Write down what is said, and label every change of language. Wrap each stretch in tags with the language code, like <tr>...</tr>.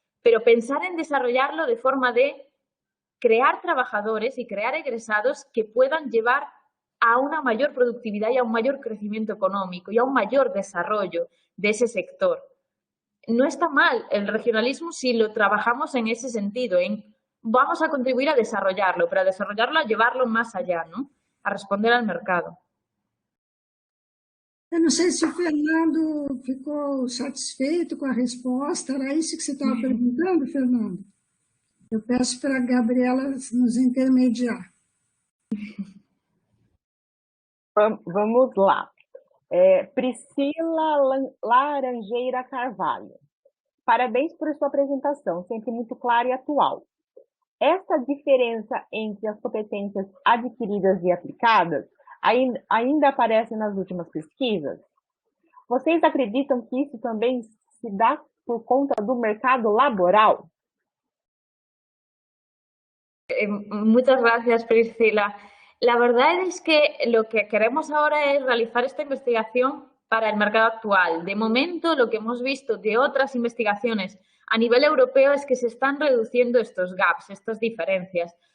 <es>Pero pensar en desarrollarlo de forma de crear trabajadores y crear egresados que puedan llevar a una mayor productividad y a un mayor crecimiento económico y a un mayor desarrollo de ese sector. No está mal el regionalismo si lo trabajamos en ese sentido, vamos a contribuir a desarrollarlo, pero a desarrollarlo, a llevarlo más allá, ¿no? A responder al mercado.</es> <pt>Eu não sei se o Fernando ficou satisfeito com a resposta. Era isso que você estava perguntando, Fernando? Eu peço para a Gabriela nos intermediar. Vamos lá. Priscila Laranjeira Carvalho. Parabéns por sua apresentação, sempre muito clara e atual. Essa diferença entre as competências adquiridas e aplicadas ainda aparece nas últimas pesquisas? Vocês acreditam que isso também se dá por conta do mercado laboral?</pt> <es>Muchas gracias, Priscila. La verdad es que lo que queremos ahora es realizar esta investigación para el mercado actual. De momento, lo que hemos visto de otras investigaciones a nivel europeo es que se están reduciendo estos gaps, estas diferencias.</es>